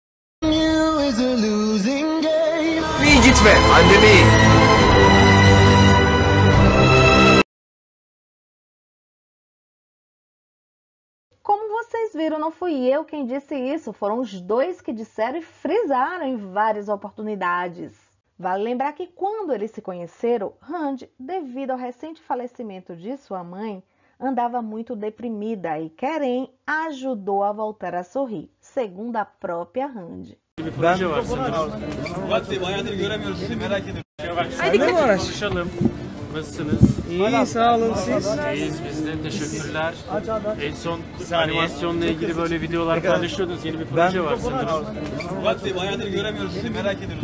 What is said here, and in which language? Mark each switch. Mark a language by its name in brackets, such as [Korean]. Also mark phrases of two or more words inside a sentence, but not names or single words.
[Portuguese] Como vocês viram, não fui eu quem disse isso, foram os dois que disseram e frisaram em várias oportunidades. Vale lembrar que quando eles se conheceram, Randy, devido ao recente falecimento de sua mãe, andava muito deprimida e Keren ajudou a voltar a sorrir, segundo a própria Randy. [Turkish] Nasılsınız? İyi, sağ olun siz. İyiyiz biz de, teşekkürler. En son animasyonla ilgili böyle videolar paylaşıyordunuz. Yeni bir proje var sanırım. Murat Bey, bayağıdır göremiyoruz sizi, merak ediyoruz.